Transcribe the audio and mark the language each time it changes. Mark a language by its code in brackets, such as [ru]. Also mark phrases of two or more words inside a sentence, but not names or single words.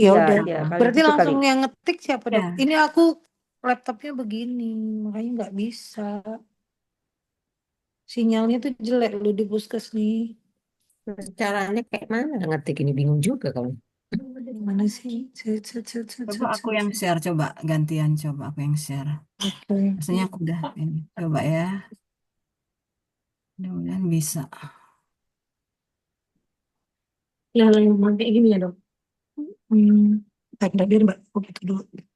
[id] Iya, udah. iya kali Berarti gitu kali. langsung yang ngetik siapa dok? Ya, Ini aku laptopnya begini, makanya nggak bisa. Sinyalnya tuh jelek lu di puskes nih. Caranya kayak mana ngetik ini bingung juga kamu. Mana sih? Cet, cet, cet, cet, Coba cet, aku cet, yang cet. share, coba gantian, coba aku yang share. Oke. Rasanya aku udah ini. Coba ya, mudah-mudahan bisa. Yang lain kayak gini ya dok. Bentar, biar mbak. Oh gitu dulu.